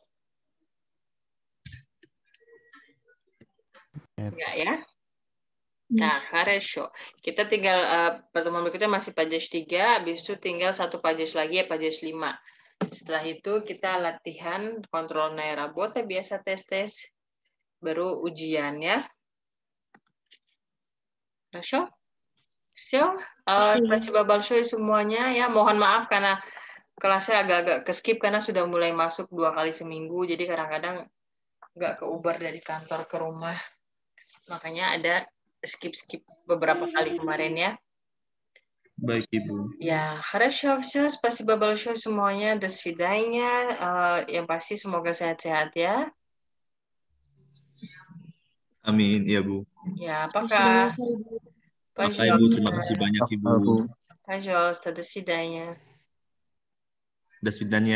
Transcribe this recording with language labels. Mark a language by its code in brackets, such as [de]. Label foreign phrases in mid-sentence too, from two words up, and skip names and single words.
[id] Enggak ya? Nah, хорошо. Kita tinggal pertemuan berikutnya masih падеж 3, habis itu tinggal satu падеж lagi ya, падеж 5. Setelah itu kita latihan kontrolnya работа, biasa tes-tes, baru ujian ya. [ru] Хорошо? Все. Спасибо большое [id] semuanya ya. Mohon maaf karena kelasnya agak-agak ke-skip karena sudah mulai masuk 2 kali seminggu, jadi kadang-kadang nggak keubar dari kantor ke rumah. Makanya ada skip beberapa kali kemarin ya. Baik, Ibu. Ya, [ru] хорошо, все. Спасибо большое semuanya. До свидания. [id] Yang pasti semoga sehat-sehat ya. Amin, ya Bu. Ya, apakah? Maka Ibu, terima kasih banyak Ibu. [ru] Пожалуйста, до свидания. До свидания.